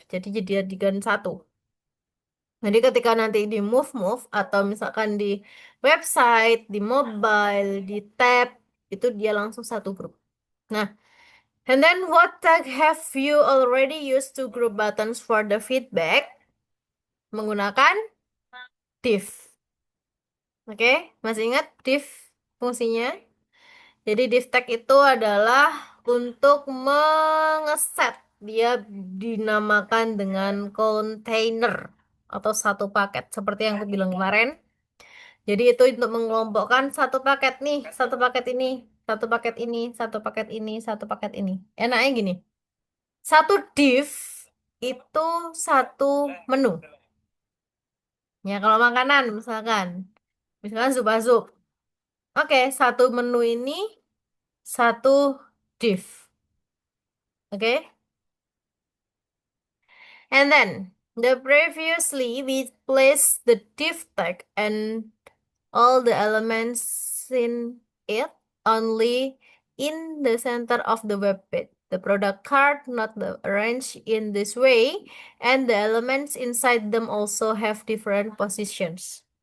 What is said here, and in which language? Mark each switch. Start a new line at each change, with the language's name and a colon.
Indonesian: Jadi jadikan satu. Jadi ketika nanti di move atau misalkan di website, di mobile, di tab, itu dia langsung satu grup.
English: Nah, and then what tag have you already used to group buttons for the feedback?
Indonesian: Menggunakan div. Oke, masih ingat div fungsinya? Jadi div tag itu adalah untuk mengeset. Dia dinamakan dengan container atau satu paket seperti yang aku bilang kemarin. Jadi itu untuk mengelompokkan satu paket nih, satu paket ini, satu paket ini, satu paket ini, satu paket ini. Enaknya gini, satu div itu satu menu. Ya, kalau makanan misalkan, misalkan sup. Oke, satu menu ini satu div. Oke.
English: And then the previously we place the div tag and all the elements in it only in the center of the web page. The product card not arranged in this way, and the elements inside them also have different positions.